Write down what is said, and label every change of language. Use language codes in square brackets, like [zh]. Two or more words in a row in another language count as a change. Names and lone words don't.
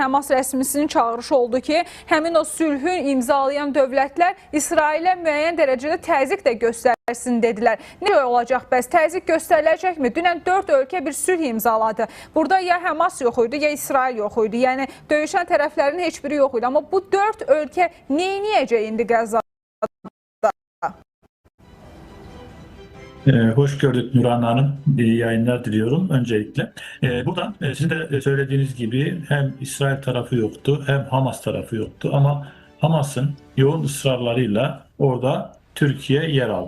[az] Həmas rəsmisinin çağırışı oldu ki, həmin o sülhü imzalayan dövlətlər İsrailə müəyyən dərəcədə təzyiq də göstərsin dedilər. Nə olacaq bəs? Təzyiq göstəriləcəkmi? Dünən 4 ölkə bir sülh imzaladı. Burada ya Həmas yox idi, ya İsrail yox idi. Yəni döyüşən tərəflərin heç biri yox idi. Amma bu 4 ölkə neyniyəcək indi Qəzzada? [tr] Hoş gördük Nurhan Hanım. İyi yayınlar diliyorum öncelikle. Burada sizin de söylediğiniz gibi hem İsrail tarafı yoktu hem Hamas tarafı yoktu. Ama Hamas'ın yoğun ısrarlarıyla orada Türkiye yer aldı.